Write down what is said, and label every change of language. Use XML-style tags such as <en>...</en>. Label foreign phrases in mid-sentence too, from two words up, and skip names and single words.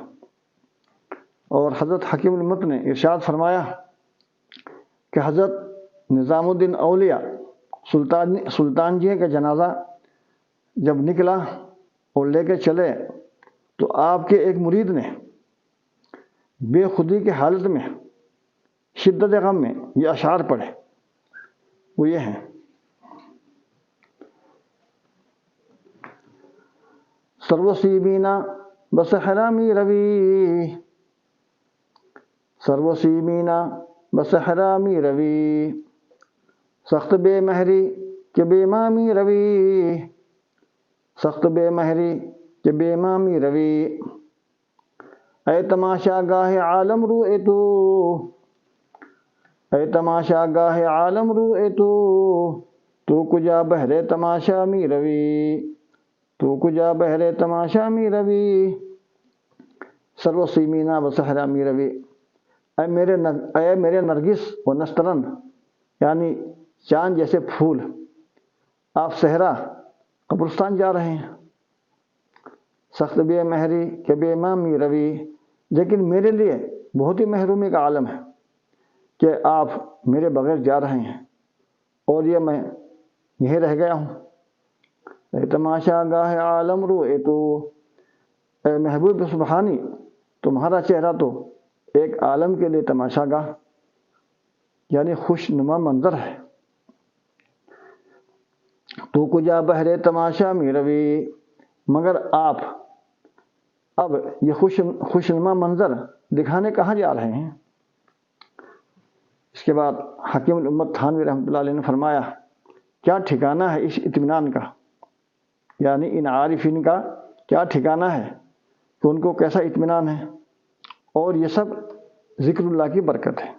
<ur>اور حضرت حکیم الامت نے ارشاد فرمایا کہ حضرت نظام الدین اولیاء سلطان جی کا جنازہ جب نکلا اور لے کے چلے تو آپ کے ایک مرید نے بے خودی کی حالت میں شدت غم میں یہ اشعار پڑھے، وہ یہ ہیں:</ur> <fa>سروسی بینا بصحرا می روی، سروسی بینا بصحرا می روی، سخت بے مہری کہ بے مامی روی، سخت بے مہری کہ بے مامی روی، اے تماشا گاہ عالم روئے تو، اے تماشا گاہ عالم روئے تو کجا بہرے تماشا می روی، تو کجا بہرے تماشا می روی، سرو سیمینا و صحرا می روی،</fa> <ur>اے میرے نرگس و نسترن یعنی چاند جیسے پھول، آپ صحرا قبرستان جا رہے ہیں،</ur> <fa>سخت بے مہری کہ بے مامی روی،</fa> <ur>لیکن میرے لیے بہت ہی محرومی کا عالم ہے کہ آپ میرے بغیر جا رہے ہیں اور یہ میں یہیں رہ گیا ہوں۔</ur> <fa>اے تماشا گاہ عالم روئے تو،</fa> <ur>اے محبوب سبحانی تمہارا چہرہ تو ایک عالم کے لیے تماشا گاہ یعنی خوش نما منظر ہے۔</ur> <fa>تو کجا بہرے تماشا می روی،</fa> <ur>مگر آپ اب یہ خوش نما منظر دکھانے کہاں جا رہے ہیں؟ اس کے بعد حکیم الامت تھانوی رحمۃ اللہ علیہ نے فرمایا کیا ٹھکانہ ہے اس اطمینان کا، یعنی ان عارفین کا کیا ٹھکانہ ہے کہ ان کو کیسا اطمینان ہے، اور یہ سب ذکر اللہ کی برکت ہے۔</ur>